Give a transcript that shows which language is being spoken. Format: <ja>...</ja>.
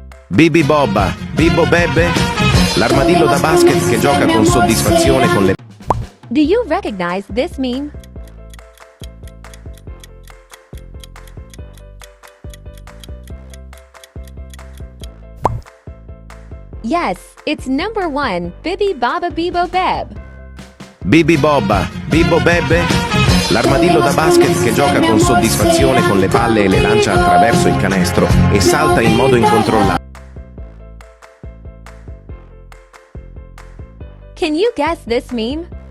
<it>Bibbi Bobba, Bibbo Bebbe, l'armadillo da basket che gioca con soddisfazione con le...</it> <en>Do you recognize this meme? Yes, it's number 1, Bibbi Bobba Bibbo Bebbe.</en> <it>Bibbi Bobba, Bibbo Bebbe, l'armadillo da basket che gioca con soddisfazione con le palle e le lancia attraverso il canestro e salta in modo incontrollato.</it> <en>Can you guess this meme?</en>